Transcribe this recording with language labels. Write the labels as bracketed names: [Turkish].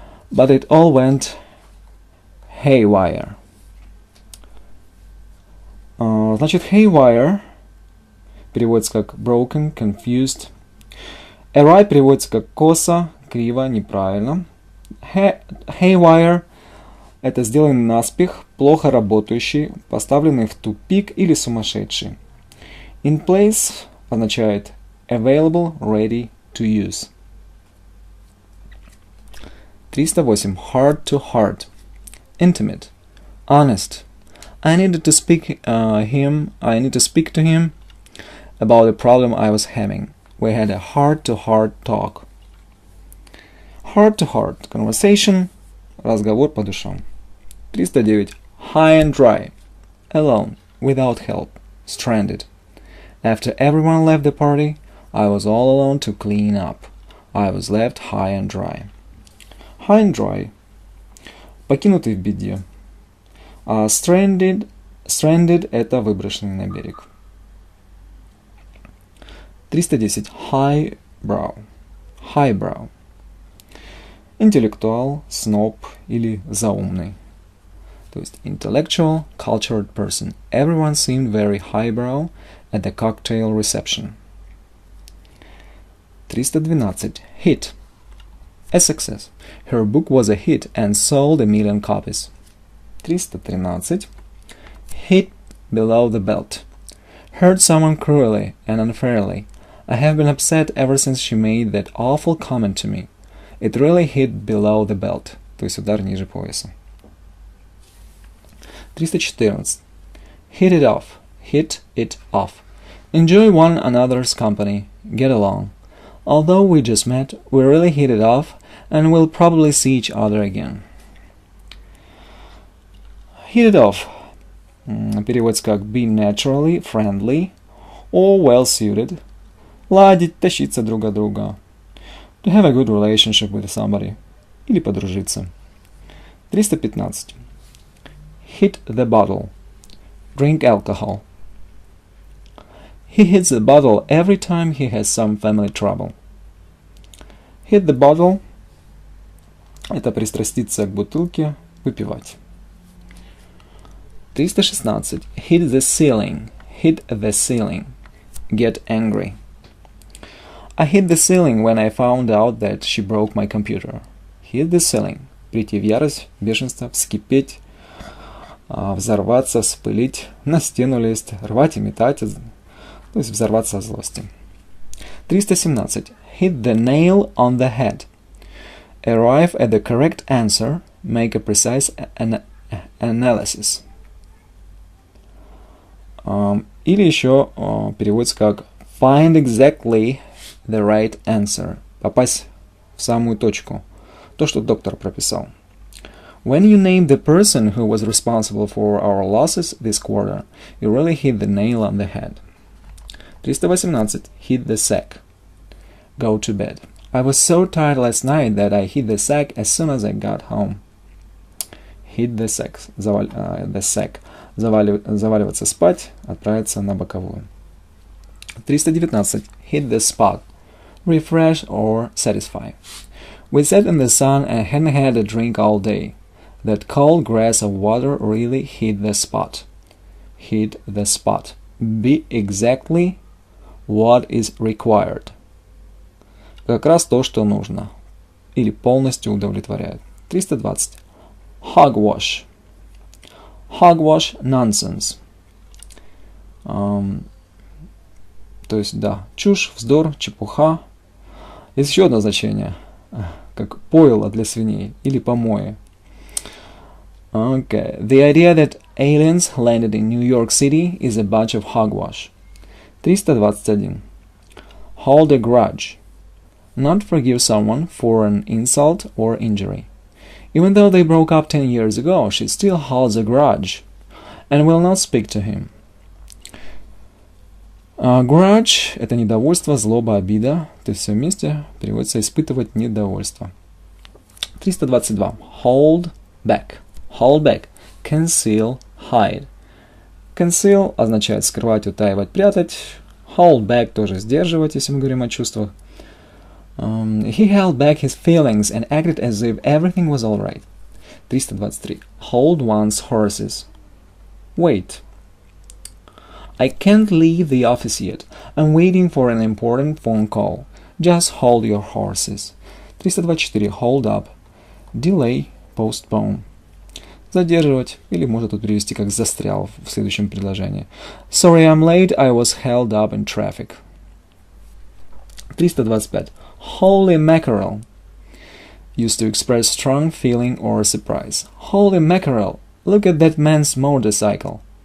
[English] But it all went haywire. [Russian] Значит, haywire переводится как [English] broken, confused. [Russian] Awry переводится как косо, криво, неправильно. Haywire – это сделанный наспех, плохо работающий, поставленный в тупик или сумасшедший. [English] In place означает available, ready to use. 308. Heart to heart. Intimate. Honest. I need to speak to him about a problem I was having. We had a heart-to-heart talk. Heart-to-heart conversation, [Russian] разговор по душам. [English] 309. High and dry. Alone, without help, stranded. After everyone left the party, I was all alone to clean up. I was left high and dry. High and dry. [Russian] Покинутый в беде. [English] Stranded это выброшенный на берег. 310. Highbrow. Highbrow. [Russian] Интеллектуал, сноб или заумный. То есть [English] intellectual, cultured person. Everyone seemed very highbrow at the cocktail reception. 312. Hit. A success. Her book was a hit and sold 1 million copies. 313. Hit below the belt. Hurt someone cruelly and unfairly. I have been upset ever since she made that awful comment to me. It really hit below the belt. [Russian] То есть удар ниже пояса. [English] 314. Hit it off. Hit it off. Enjoy one another's company. Get along. Although we just met, we really hit it off and we'll probably see each other again. Hit it off. [Russian] Переводится как [English] be naturally friendly or well suited. [Russian] Ладить, тащиться друг от друга. [English] To have a good relationship with somebody. [Russian] Или подружиться. [English] 315. Hit the bottle. Drink alcohol. He hits the bottle every time he has some family trouble. Hit the bottle [Russian] Это пристраститься к бутылке, выпивать. [English] 316. Hit the ceiling. Hit the ceiling. Get angry. I hit the ceiling when I found out that she broke my computer. Hit the ceiling. [Russian] Прийти в ярость, бешенство, вскипеть, взорваться, вспылить, на стену лезть, рвать и метать, то есть взорваться от злости. [English] 317. Hit the nail on the head. Arrive at the correct answer. Make a precise analysis. [Russian] Или еще переводится как [English] find exactly the right answer. [Russian] Попасть в самую точку. То, что доктор прописал. [English] When you name the person who was responsible for our losses this quarter, you really hit the nail on the head. 318. Hit the sack. Go to bed. I was so tired last night that I hit the sack as soon as I got home. Hit the sack. The sack. [Russian] Заваливаться спать, отправиться на боковую. [English] 319. Hit the spot. Refresh or satisfy. We sat in the sun and hadn't had a drink all day. That cold glass of water really hit the spot. Hit the spot. Be exactly what is required. [Russian] Как раз то, что нужно. Или полностью удовлетворяет. [English] 320. Hogwash. Hogwash nonsense. [Russian] То есть, да, чушь, вздор, чепуха. Есть еще одно значение, как пойло для свиней или помои. [English] Okay. The idea that aliens landed in New York City is a bunch of hogwash. 321. Hold a grudge. Not forgive someone for an insult or injury. Even though they broke up 10 years ago, she still holds a grudge and will not speak to him. [Russian] Grudge – это недовольство, злоба, обида. То есть все вместе переводится «испытывать недовольство». [English] 322. Hold back. Hold back. Conceal, hide. [Russian] Conceal означает скрывать, утаивать, прятать. Hold back тоже сдерживать, если мы говорим о чувствах. [English] He held back his feelings and acted as if everything was all right. 323. Hold one's horses. Wait. I can't leave the office yet. I'm waiting for an important phone call. Just hold your horses. 324. Hold up. Delay, postpone. [Russian] Задерживать, или можно тут перевести как застрял в следующем предложении. [English] Sorry I'm late, I was held up in traffic. 325. Holy mackerel. Used to express strong feeling or surprise. Holy mackerel, look at that man's motorcycle.